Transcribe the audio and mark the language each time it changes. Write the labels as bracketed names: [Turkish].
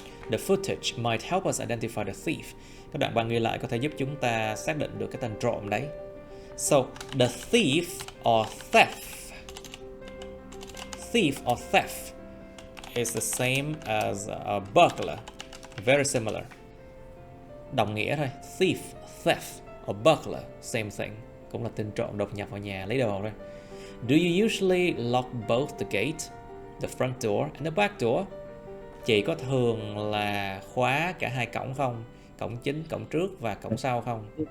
[English] The footage might help us identify the thief. [Vietnamese] Cái đoạn băng ghi lại có thể giúp chúng ta xác định được cái tên trộm đấy. [English] So, the thief or theft. Thief or theft is the same as a burglar. Very similar. [Vietnamese] Đồng nghĩa thôi. [English] Thief, theft or burglar, same thing. [Vietnamese] Cũng là tên trộm đột nhập vào nhà lấy đồ thôi. [English] Do you usually lock both the gate, the front door and the back door? [Vietnamese] Chị có thường là khóa cả hai cổng không? Cổng chính, cổng trước và cổng sau không?